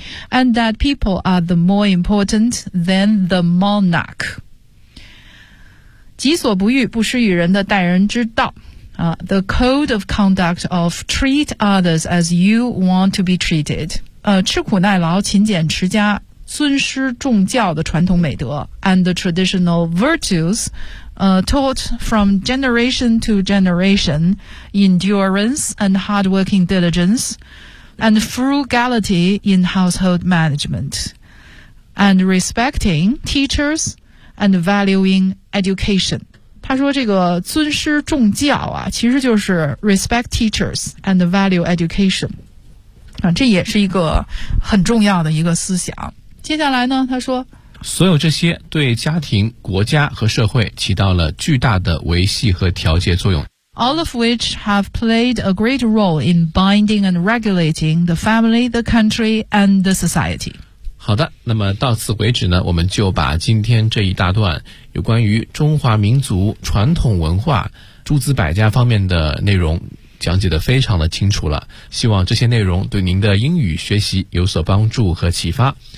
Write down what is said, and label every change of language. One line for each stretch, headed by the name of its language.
English: And that people are the more important than the monarch.
Chinese: 己所不欲不施于人的待人之道。
English: The code of conduct of treat others as you want to be treated.
Chinese: 吃苦耐劳勤俭持家尊师重教的传统美德。
English: And the traditional virtues,taught from generation to generation, endurance and hardworking diligence, and frugality in household management, and respecting teachers and valuing education.
Chinese: 他说这个尊师重教啊，其实就是
English: respect teachers and value education.
Chinese: 这也是一个很重要的一个思想。接下来呢，他说所有这些对家庭、国家和社会起到了巨大的维系和调节作用。
English: All of which have played a great role in binding and regulating the family, the country, and the society.
Chinese: 好的，那么到此为止呢，我们就把今天这一大段有关于中华民族传统文化诸子百家方面的内容讲解得非常的清楚了。希望这些内容对您的英语学习有所帮助和启发。